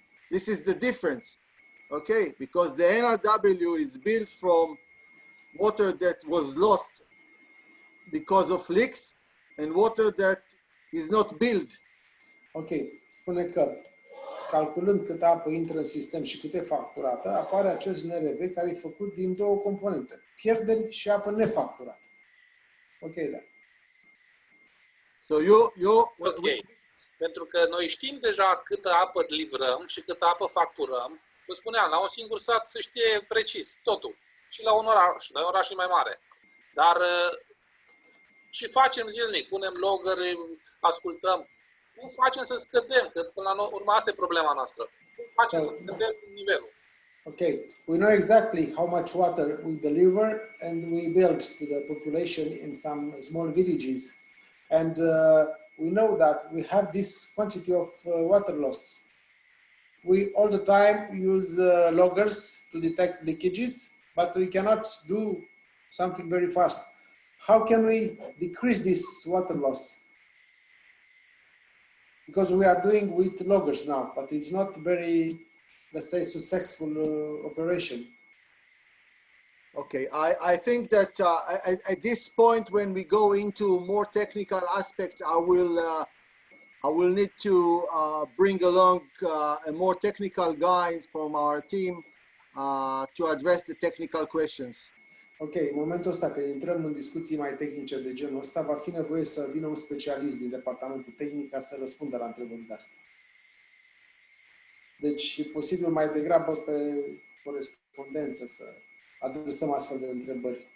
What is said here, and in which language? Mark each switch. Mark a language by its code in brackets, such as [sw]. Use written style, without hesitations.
[en] This is the difference, okay? Because the NRW is billed from water that was lost because of leaks and water that is not billed. [ro] Ok, spune că calculând câtă apă intră în sistem și cât e facturată, apare acest NRV care e făcut din două componente, pierderi și apă nefacturată. Ok, da. [en] So [ro] Ok. Pentru că noi știm deja câtă apă livrăm și câtă apă facturăm. Vă spuneam, la un singur sat se știe precis totul. Și la un oraș mai mare. Dar și facem zilnic, punem logări, ascultăm. Cum facem să scădem? Că până la urmă asta e problema noastră. Cum facem să scădem nivelul? [en] Okay, we know exactly how much water we deliver and we build to the population in some small villages. And we know that we have this quantity of water loss. We all the time use loggers to detect leakages, but we cannot do something very fast. How can we decrease this water loss? Because we are doing with loggers now, but it's not very, let's say, successful operation. Okay, I think that at this point, when we go into more technical aspects, I will need to bring along more technical guys from our team to address the technical questions. [ro] Ok, în momentul ăsta când intrăm în discuții mai tehnice de genul ăsta, va fi nevoie să vină un specialist din departamentul tehnic ca să răspundă la întrebările astea. Deci e posibil mai degrabă pe corespondență să adresăm astfel de întrebări.